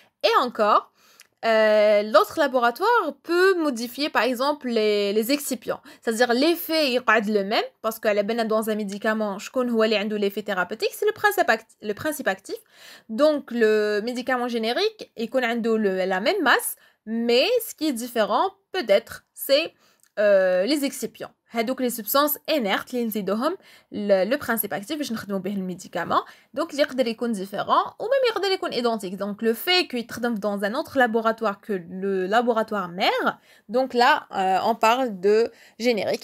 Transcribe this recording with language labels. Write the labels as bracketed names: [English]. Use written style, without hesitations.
[French] Et encore l'autre laboratoire peut modifier par exemple les excipients, c'est-à-dire l'effet [Arabic] يقعد [French] le même parce que dans un médicament [Arabic] شكون هو اللي عنده [French] l'effet thérapeutique c'est le principe actif. Donc le médicament générique [Arabic] يكون عنده [French] la même masse mais ce qui est différent peut-être c'est les excipients. [Arabic] هادوك [French] les substances inertes [Arabic] اللي نزيدوهم [French] le principe actif [Arabic] باش نخدموا به الميديكامون. [French] Donc [Arabic] اللي يقدر يكون [French] différent ou même [Arabic] يقدر يكون [French] identique. Donc le fait qu'il [Arabic] يتخدم [French] dans un autre laboratoire que le laboratoire mère, donc là on parle de générique.